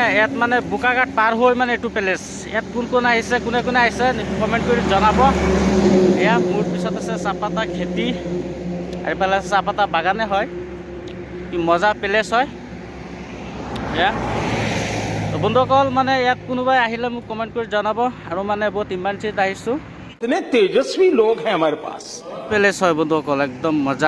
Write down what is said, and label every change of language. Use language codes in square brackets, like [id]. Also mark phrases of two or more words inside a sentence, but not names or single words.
[as] ইয়াত মানে বোকাঘাট পাৰ হৈ মানে এইটো প্লেচ। ইয়াত কোন আহিছে কোনে আহিছে কমেণ্ট কৰি জনাব। এয়া মোৰ পিছত আছে চাহপাতা খেতি আৰু এইফালে আছে চাহপাতা বাগানে হয়। কি মজা প্লেচ হয় এয়া। বন্ধুসকল মানে ইয়াত কোনোবাই আহিলে মোক কমেণ্ট কৰি জনাব আৰু মানে বহুত ইমাৰ্জেঞ্চিত আহিছোঁ। [hi] इतने तेजस्वी लोग हैं हमारे पास। [as] প্লেচ হয় বন্ধুসকল একদম মজা।